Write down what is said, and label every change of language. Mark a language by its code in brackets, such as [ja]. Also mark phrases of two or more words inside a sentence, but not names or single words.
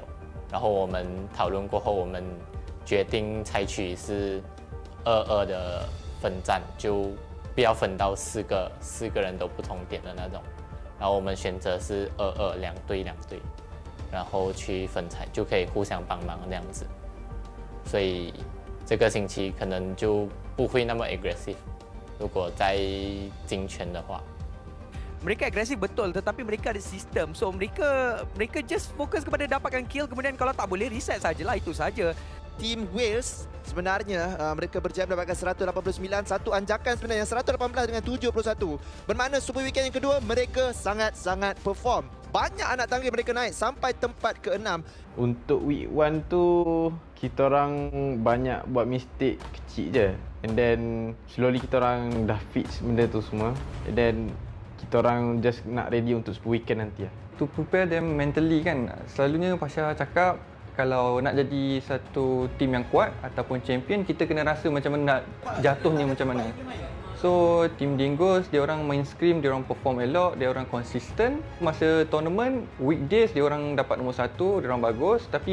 [zh] 然后我们讨论过后，我们决定采取是2-2的分战，就不要分到4个人都不同点的那种。然后我们选择是2-2，2队，然后去分彩，就可以互相帮忙这样子。所以这个星期可能就不会那么 aggressive， 如果在精圈的话。 [ms] Mereka agresif betul, tetapi mereka ada sistem. So mereka just fokus kepada dapatkan kill, kemudian kalau tak boleh reset sajalah, itu saja. Team Wales sebenarnya mereka berjaya mendapatkan 189, satu anjakan sebenarnya 118 dengan 71. Bermakna Super Weekend yang kedua mereka sangat-sangat perform. Banyak anak tangga mereka naik sampai tempat ke-6. Untuk week 1 tu kita orang banyak buat mistake kecil je. [en] And then [ms] slowly kita orang dah fix benda tu semua. [en] And then [ms] kita orang just nak ready untuk Super Weekend nanti lah. [en] To prepare them mentally kan. [ms] Selalunya Pasha cakap kalau nak jadi satu tim yang kuat ataupun champion, kita kena rasa macam mana nak jatuhnya macam mana. So tim Dingoes, dia orang main scrim, dia orang perform elok, dia orang konsisten. Masa tournament, weekdays dia orang dapat nombor 1, dia orang bagus.